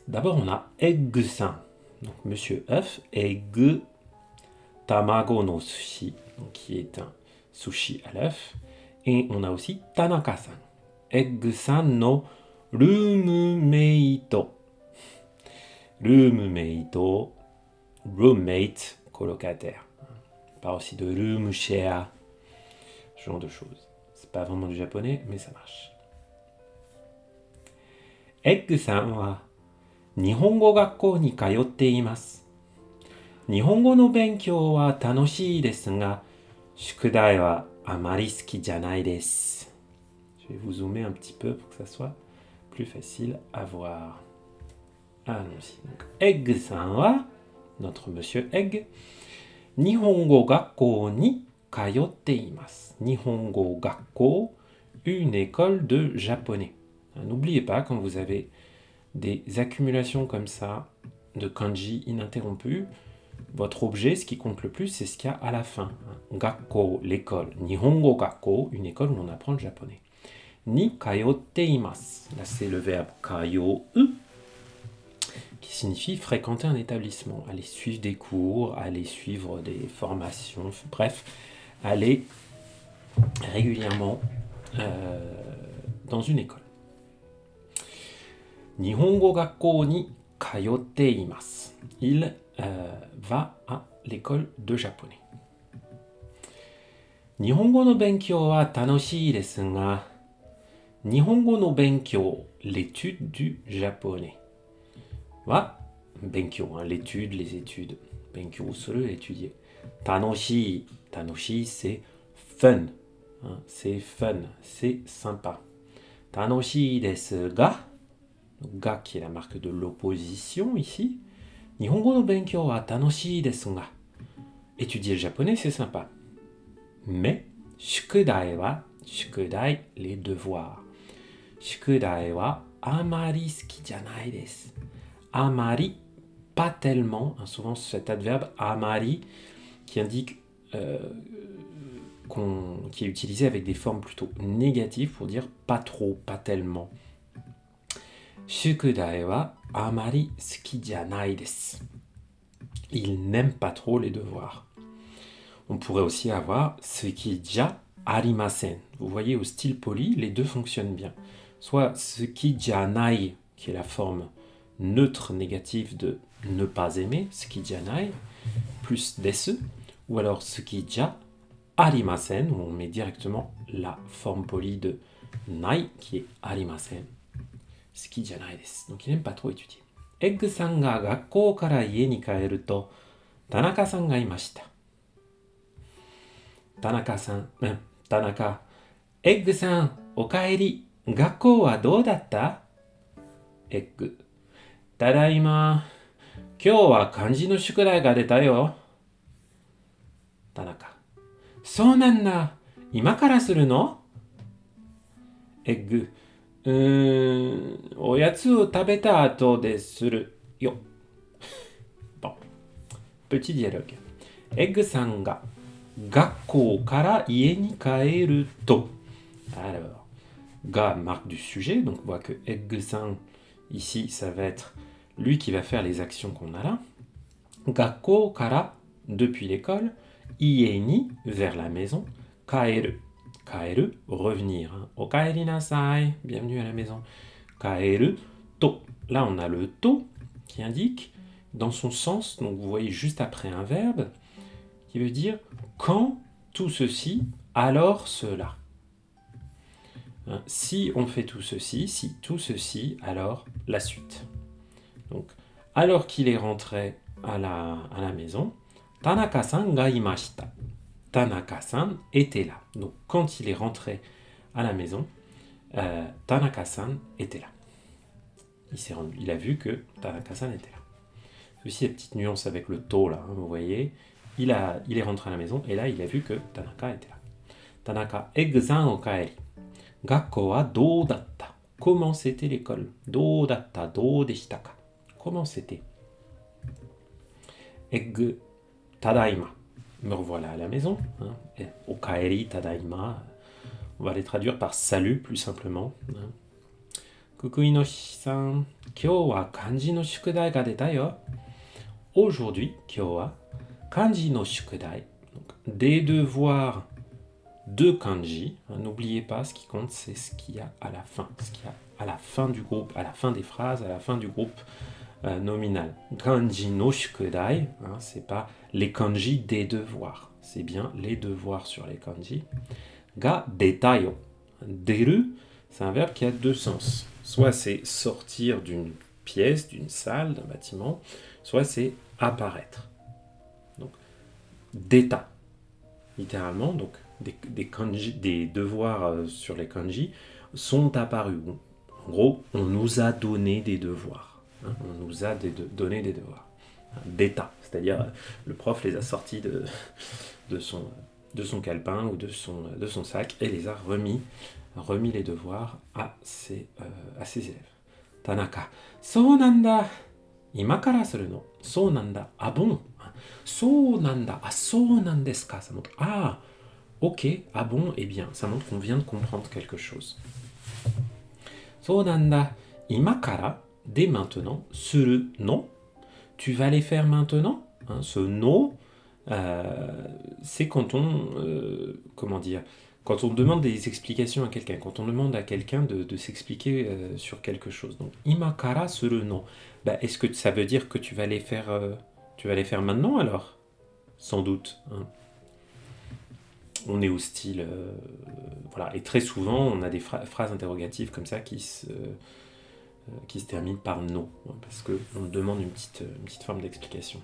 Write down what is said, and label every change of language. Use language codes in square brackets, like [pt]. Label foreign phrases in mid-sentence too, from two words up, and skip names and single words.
[fr] D'abord, on a Egg-san, donc Monsieur œuf, Egg [ja] 卵の寿司, [fr] donc qui est un sushi à l'œuf. Et on a aussi Tanaka-san, [ja] エッグさんのルームメイト. [en] Roommate, [fr] colocataire. On parle aussi de [en] room share, [fr] ce genre de choses. C'est pas vraiment du japonais, mais ça marche. [ja] エッグさんは日本語学校に通っています. 日本語の勉強は楽しいですが、宿題はあまり好きじゃないです. [fr] Je vais vous zoomer un petit peu pour que ça soit plus facile à voir. Allons-y. Donc, [ja] エッグさんは, [fr] notre monsieur Egg, [ja] 日本語学校に通っています. 日本語学校, [fr] une école de japonais. N'oubliez pas, quand vous avez des accumulations comme ça de kanji ininterrompues, votre objet, ce qui compte le plus, c'est ce qu'il y a à la fin. Gakkou, l'école. [ja] 日本語学校, [fr] une école où on apprend le japonais. [ja] に通っています. [fr] Là, c'est le verbe kayo, qui signifie fréquenter un établissement, aller suivre des cours, aller suivre des formations, bref, aller régulièrement dans une école. [ja] 日本語学校に通っています. [fr] Il va à l'école de japonais. [ja] 日本語の勉強は楽しいですが、日本語の勉強, [fr] l'étude du japonais. [ja] は勉強, [fr] l'étude, les études. [ja] 勉強する, étudier. 楽しい、楽しい [fr] c'est fun. C'est fun, c'est sympa. [ja] 楽しいですが、が [fr] qui est la marque de l'opposition ici. [ja] 日本語の勉強は楽しいですが. [fr] Étudier le japonais, c'est sympa. Mais, [ja] 宿題は、宿題, [fr] les devoirs. [ja] 宿題はあまり好きじゃないです. あまり, [fr] pas tellement, souvent cet adverbe amari qui indique qui est utilisé avec des formes plutôt négatives pour dire pas trop, pas tellement. [ja] 宿題はあまり好きじゃないです. [fr] Il n'aime pas trop les devoirs. On pourrait aussi avoir [ja] 好きじゃありません. [fr] Vous voyez, au style poli, les deux fonctionnent bien. Soit [ja] 好きじゃない, [fr] qui est la forme neutre négative de ne pas aimer, [ja] 好きじゃない, [fr] plus desu, ou alors [ja] 好きじゃありません, [fr] où on met directement la forme polie de nai, qui est arimasen. [ja] 好きじゃないです. [fr] Donc il n'aime pas trop étudier. [ja] エッグさんが学校から家に帰ると、田中さんがいました. 田中、エッグさん、おかえり、学校はどうだった? エッグ、ただいま、今日は漢字の宿題が出たよ. 田中、そうなんだ, 今からするの? エッグ、おやつを食べた後でするよ. [fr] Bon, petit dialogue. [ja] エッグさんが学校から家に帰ると. [fr] Alors, ga marque du sujet, donc on voit que Egg-san, ici, ça va être lui qui va faire les actions qu'on a là. [ja] 学校から, [fr] depuis l'école, [ja] 家に, [fr] vers la maison, [ja] 帰る. [fr] Kaeru, revenir. [ja] おかえりなさい, [fr] bienvenue à la maison. [ja] 帰ると. [fr] Là, on a le to qui indique dans son sens, donc vous voyez juste après un verbe, qui veut dire quand tout ceci, alors cela. Si on fait tout ceci, si tout ceci, alors la suite. Donc, Alors qu'il est rentré à la maison, [ja] 田中さんがいました. [fr] Tanaka-san était là. Donc, quand il est rentré à la maison, Tanaka-san était là. Il a vu que Tanaka-san était là. Aussi, la petite nuance avec le to, là, hein, vous voyez. Il est rentré à la maison, et là, il a vu que Tanaka était là. [ja] 田中、エグザンおかえり。学校はどうだった? [fr] Comment c'était l'école? [ja] どうだった、どうでしたか? [fr] Comment c'était? Egg tadaima. Me revoilà à la maison. Hein. [ja] おかえり、ただいま. [fr] On va les traduire par salut, plus simplement. Hein. [ja] ククイノシさん、今日は漢字の宿題が出たよ. [fr] Aujourd'hui, [ja] 今日は漢字の宿題. [fr] Donc, des devoirs de kanji. Hein, n'oubliez pas, ce qui compte, c'est ce qu'il y a à la fin. Ce qu'il y a à la fin du groupe, à la fin des phrases, à la fin du groupe nominal. [ja] 漢字の宿題, [fr] hein, c'est pas les kanji des devoirs. C'est bien les devoirs sur les kanji. [ja] が出たよ. 出る, [fr] c'est un verbe qui a deux sens. Soit c'est sortir d'une pièce, d'une salle, d'un bâtiment, soit c'est apparaître. Donc, deta, littéralement, donc des kanji, des devoirs sur les kanji sont apparus. En gros, on nous a donné des devoirs. Hein, on nous a donné des devoirs. Deta, c'est-à-dire le prof les a sortis de son calepin ou de son sac et les a remis les devoirs à ses élèves. [ja] 田中、そうなんだ、今からするの. そうなんだ, [fr] ah bon. [ja] そうなんだ、あ、そうなんですか. [fr] Ça montre, ah, ok, ah bon, eh bien, ça montre qu'on vient de comprendre quelque chose. [ja] そうなんだ、今から, [fr] dès maintenant, [ja] するの. [fr] Tu vas les faire maintenant. Hein, ce no, c'est quand on, quand on demande des explications à quelqu'un, quand on demande à quelqu'un de s'expliquer sur quelque chose. Donc, [ja] 今からするの. [fr] Bah, est-ce que ça veut dire que tu vas les faire maintenant alors? Sans doute. Hein. On est au style, voilà. Et très souvent, on a des phrases interrogatives comme ça qui se terminent par no, hein, parce qu'on demande une petite forme d'explication.